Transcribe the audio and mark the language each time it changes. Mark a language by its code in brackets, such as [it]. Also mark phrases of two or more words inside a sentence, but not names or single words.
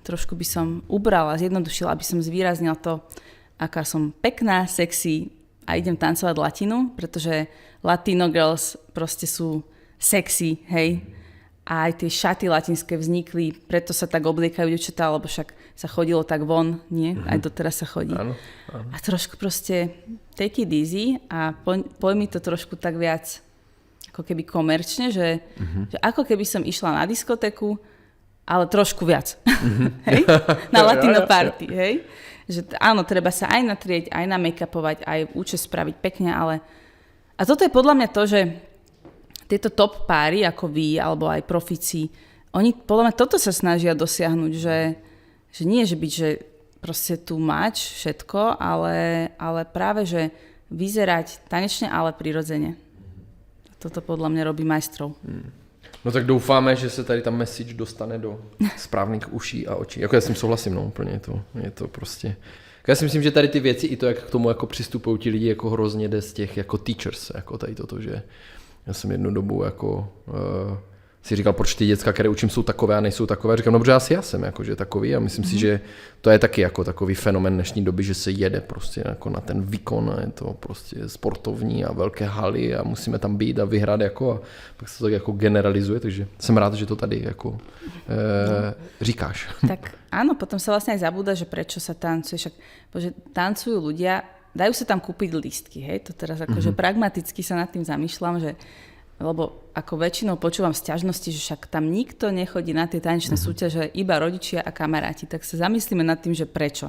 [sk] Trošku by som ubrala, zjednodušila, aby som zvýraznila to, aká som pekná, sexy a idem tancovať latinu, pretože [en] latino girls [sk] proste sú sexy, hej. A aj tie šaty latinské vznikli, preto sa tak obliekajú dievčatá, lebo však sa chodilo tak von, nie? Aj doteraz sa chodí. Áno. A trošku proste [en] take it easy [sk] a pojmi to trošku tak viac ako keby komerčne, že ako keby som išla na diskotéku, ale trošku viac. Hej? Na [en] latino party, [sk] hej? Že áno, treba sa aj natrieť, aj namake-upovať, aj účes spraviť pekne, ale... A toto je podľa mňa to, že tieto top páry, ako vy, alebo aj profíci, oni podľa mňa toto sa snažia dosiahnuť, že nie, že byť, že proste tu mať všetko, ale práve, že vyzerať tanečne, ale prirodzene. Toto podľa mňa robí majstrov. [cs] No tak doufáme, že se tady ta message dostane do správných uší a očí. Jako já s tím souhlasím, no úplně je to prostě... Já si myslím, že tady ty věci i to, jak k tomu jako přistupují ti lidi, jako hrozně jde z těch jako teachers, jako tady toto, že já jsem jednu dobu jako si říkal, proč ty děcka, které učím, jsou takové a nejsou takové. Říkám, no protože já jsem jakože takový a myslím si, že to je taky jako takový fenomén dnešní doby, že se jede prostě jako na ten výkon a je to prostě sportovní a velké haly a musíme tam být a vyhrát jako a pak se to tak jako generalizuje, takže jsem rád, že to tady jako říkáš. [sk] Tak áno, potom sa vlastne aj zabúda, že prečo sa tancuje, však bože, tancujú ľudia, dajú sa tam kúpiť lístky, hej, to teraz akože pragmaticky sa nad tým zamýšľam, že lebo ako väčšinou počúvam sťažnosti, že však tam nikto nechodí na tie tanečné súťaže, iba rodičia a kamaráti, tak sa zamyslíme nad tým, že prečo.